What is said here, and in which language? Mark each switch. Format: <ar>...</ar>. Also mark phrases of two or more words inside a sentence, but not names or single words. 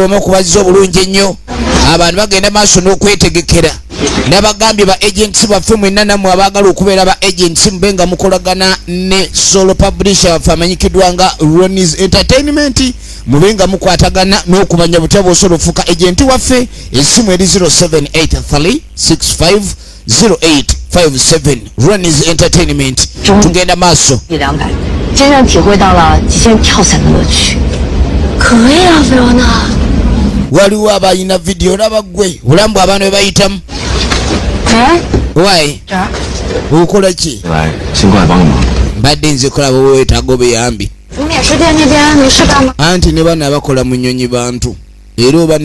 <lg>bw'omu okubazza obulungi ennyo abantu bagenda maaso n'okwetegekera n'abagambye ba agents baffe mwenna nammwe abaagala okubeera ba agents mube nga mukolagana ne</lg> <en>solo publisher</en> <lg>waffe amanyikiddwa nga Ronnie's Entertainment mube nga mukwatagana n'okumanya butya bw'osobola okufuuka agenti waffe essimu eri 0783650857 Ronnie's Entertainment tugenda maaso</lg> <zh>真正体会到了极限跳伞的乐趣。可以啊，菲欧娜。</zh> <lg>waliwo abalina video olaba gwe olambu abaana bwe bayitamu wayi okola ki mbadde nze kulaba weetaaga obuyambi anti ne bano abakola mu nnyonyi bantu era oba</lg>